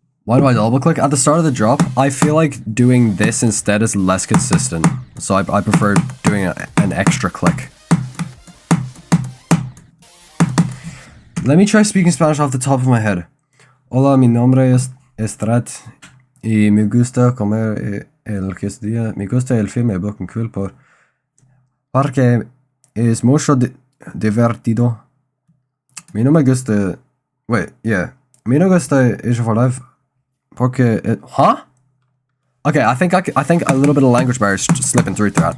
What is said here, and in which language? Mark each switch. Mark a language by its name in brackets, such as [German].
[English] Why do I double click? At the start of the drop, I feel like doing this instead is less consistent. So I prefer doing an extra click. Let me try speaking Spanish off the top of my head. [Spanish] Hola, mi nombre es Estrat y me gusta comer el quesadilla. Me gusta el filme Broken Cool porque es mucho divertido. Mi no me gusta... [English] Wait, yeah. [Spanish] Mi no gusta Asia for Life porque... huh? [English] Okay, I think a little bit of language barrier is slipping through that.